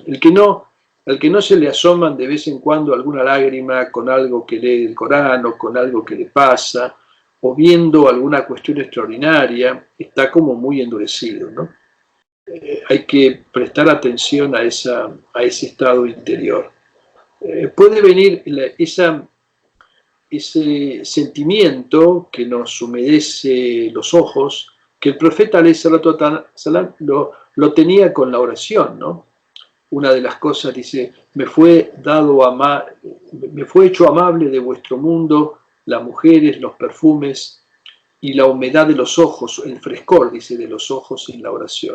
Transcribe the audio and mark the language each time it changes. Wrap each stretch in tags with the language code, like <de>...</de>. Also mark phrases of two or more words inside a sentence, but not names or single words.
<es>Al que no se le asoman de vez en cuando alguna lágrima con algo que lee el Corán o con algo que le pasa, o viendo alguna cuestión extraordinaria, está como muy endurecido, ¿no? Hay que prestar atención a ese estado interior. Puede venir ese sentimiento que nos humedece los ojos, que el profeta</es> <ar>عليه الصلاة والسلام</ar> <es>lo tenía con la oración, ¿no? Una de las cosas dice: me fue hecho amable de vuestro mundo las mujeres, los perfumes y la humedad de los ojos, el frescor, dice, de los ojos en la oración.</es>